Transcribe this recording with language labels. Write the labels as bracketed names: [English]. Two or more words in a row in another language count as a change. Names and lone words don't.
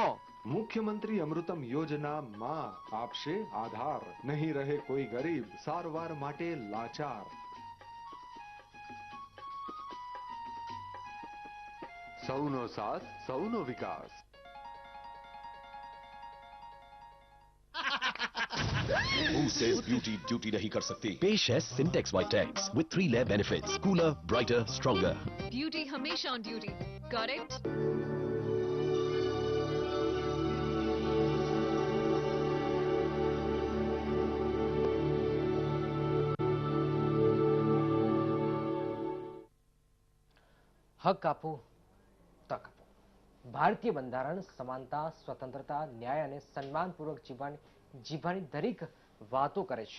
[Gujarati] મુખ્યમંત્રી અમૃતમ યોજના માં આપશે આધાર. નહીં રહે કોઈ ગરીબ સારવાર માટે લાચાર. સૌનો સાથ, સૌનો વિકાસ. [English] Who says beauty duty [Hindi] नहीं कर सकती? पेश है [English] Syntex Vitex with 3 layer benefits: cooler, brighter, stronger. Beauty हमेशा on duty. Correct? [Gujarati] હક આપો તક આપો. ભારતીય બંધારણ સમાનતા, સ્વતંત્રતા, ન્યાય અને સન્માનપૂર્વક જીવવાની દરેક વાતો કરે છે.